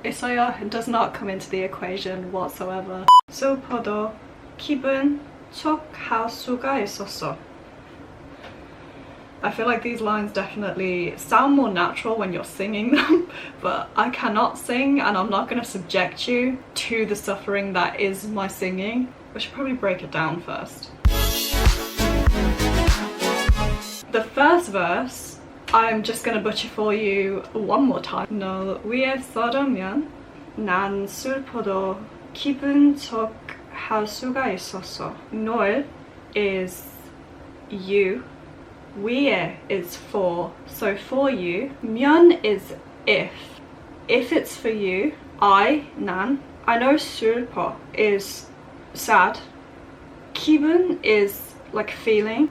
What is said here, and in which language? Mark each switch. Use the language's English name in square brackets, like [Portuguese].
[English] 있어요 does not come into the equation whatsoever. [Korean] 슬퍼도 기분 좋게 수가 있었어. [English] I feel like these lines definitely sound more natural when you're singing them, but I cannot sing and I'm not going to subject you to the suffering that is my singing. I should probably break it down first. The first verse, I'm just going to butcher for you one more time. [Korean] 너 위해서라면 난 슬퍼도 기분 좋게 할 수가 있었어. [English] 널 is you. 위에 is for, so for you. 면 is if. If it's for you. [Korean] 난. [English] I know 슬퍼 is sad. 기분 is like feeling.